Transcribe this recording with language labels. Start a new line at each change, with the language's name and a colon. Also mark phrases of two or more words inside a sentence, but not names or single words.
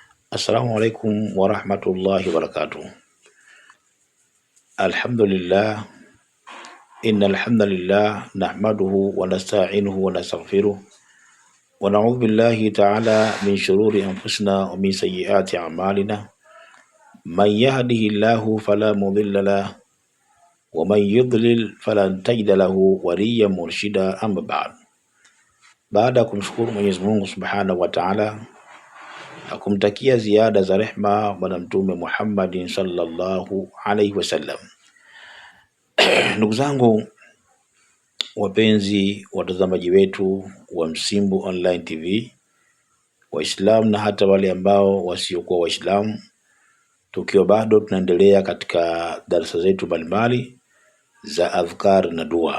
Arabic: السلام عليكم ورحمة الله وبركاته. الحمد لله، إن الحمد لله نحمده ونستعينه ونستغفره ونعوذ بالله تعالى من شرور أنفسنا ومن سيئات أعمالنا. من يهده الله فلا مضل له ومن يضلل فلن تجد له وليا مرشدا، أما بعد.
Swahili: Baada ya kumshukuru Mwenyezi Mungu
Arabic: سبحانه وتعالى
Swahili: na kumtakia ziada za rehma Bwana Mtume Muhammadin
Arabic: صلى الله عليه وسلم.
Swahili: Ndugu zangu wapenzi watazamaji wetu wa Msimbu Online TV, Waislamu na hata wale ambao wasiokuwa Waislamu, tukiwa bado tunaendelea katika darasa zetu mbalimbali za adhkar na dua.